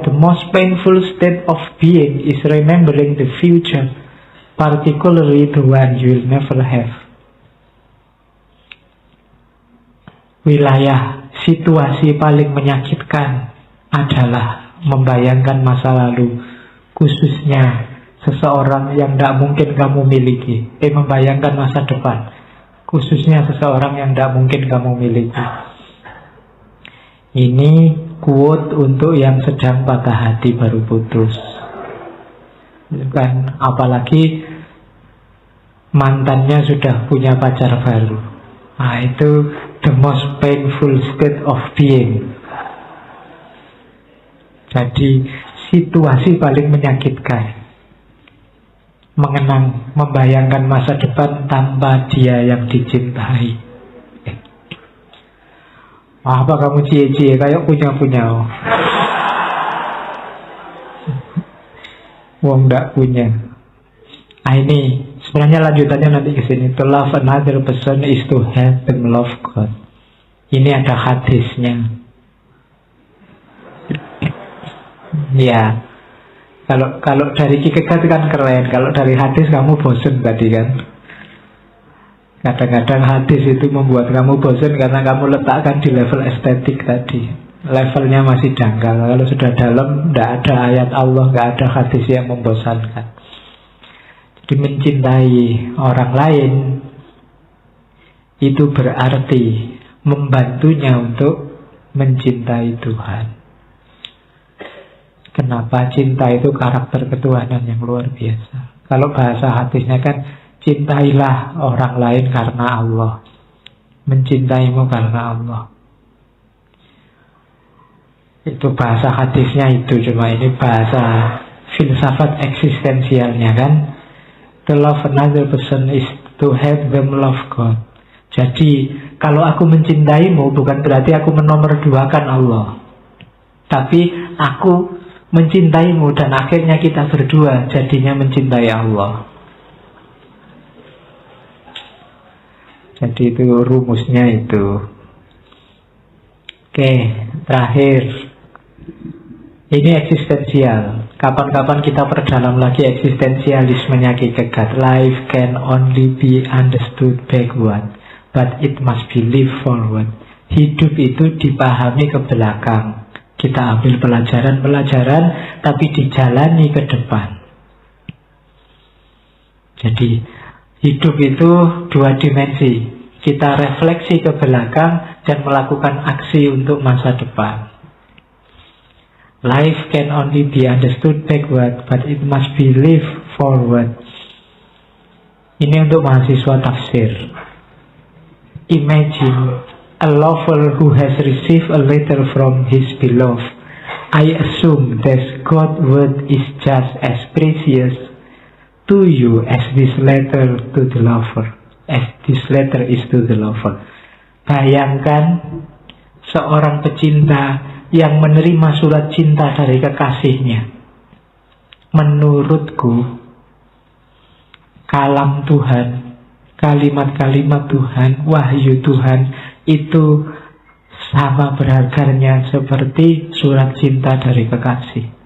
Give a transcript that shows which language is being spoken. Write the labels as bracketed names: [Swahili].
[English] The most painful state of being is remembering the future, particularly the one you will never have. [Indonesian] Wilayah situasi paling menyakitkan adalah membayangkan masa lalu, khususnya seseorang yang tidak mungkin kamu miliki. Membayangkan masa depan, khususnya seseorang yang tidak mungkin kamu miliki. Ini quote untuk yang sedang patah hati baru putus. Kan, apalagi mantannya sudah punya pacar baru. Nah, itu [English] the most painful state of being. [Indonesian] Jadi situasi paling menyakitkan, mengenang, membayangkan masa depan tanpa dia yang dicintai. Apa kamu cie-cie kayak punya-punya? Wong ndak punya. Ah, ini sebenarnya lanjutannya nanti ke sini. [English] To love another person is to help them love God. [Indonesian] Ini ada hadisnya. Ya. Kalau dari Ki Kegat kan keren. Kalau dari hadis kamu bosen tadi kan. Kadang-kadang hadis itu membuat kamu bosen karena kamu letakkan di level estetik tadi. Levelnya masih dangkal. Kalau sudah dalam, tidak ada ayat Allah, tidak ada hadis yang membosankan. Jadi mencintai orang lain itu berarti membantunya untuk mencintai Tuhan. Kenapa? Cinta itu karakter ketuhanan yang luar biasa. Kalau bahasa hadisnya kan, cintailah orang lain karena Allah, mencintaimu karena Allah. Itu bahasa hadisnya itu, cuma ini bahasa filsafat eksistensialnya kan. [English] To love another person is to help them love God. [Indonesian] Jadi kalau aku mencintaimu bukan berarti aku menomorduakan Allah, tapi aku mencintaimu dan akhirnya kita berdua jadinya mencintai Allah. Jadi itu rumusnya itu. Oke, terakhir. Ini eksistensial. Kapan-kapan kita perdalam lagi eksistensialismenya Ki Kegat. [English] Life can only be understood backward, but it must be lived forward. [Indonesian] Hidup itu dipahami ke belakang. Kita ambil pelajaran-pelajaran, tapi dijalani ke depan. Jadi hidup itu dua dimensi. Kita refleksi ke belakang dan melakukan aksi untuk masa depan. [English] Life can only be understood backward, but it must be lived forward. [Indonesian] Ini untuk mahasiswa tafsir. [English] Imagine a lover who has received a letter from his beloved. I assume that God's word is just as precious to you as this letter to the lover. As this letter is to the lover. [Indonesian] Bayangkan seorang pecinta yang menerima surat cinta dari kekasihnya. Menurutku, kalam Tuhan, kalimat-kalimat Tuhan, wahyu Tuhan itu sama berharganya seperti surat cinta dari kekasih.